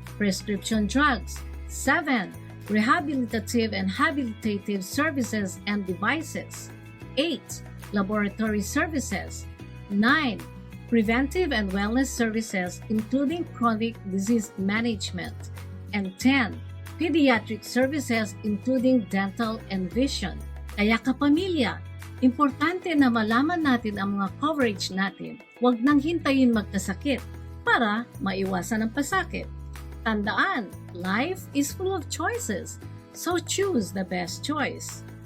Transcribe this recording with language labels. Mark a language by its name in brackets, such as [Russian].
[English] Prescription drugs. 7. Rehabilitative and habilitative services and devices. 8. Laboratory services. 9. Preventive and wellness services including chronic disease management. And 10. Pediatric services including dental and vision. [Filipino] Kaya kapamilya, importante na malaman natin ang mga coverage natin. Huwag nang hintayin magkasakit para maiwasan ang pasakit. Tandaan, [English] life is full of choices, so choose the best choice.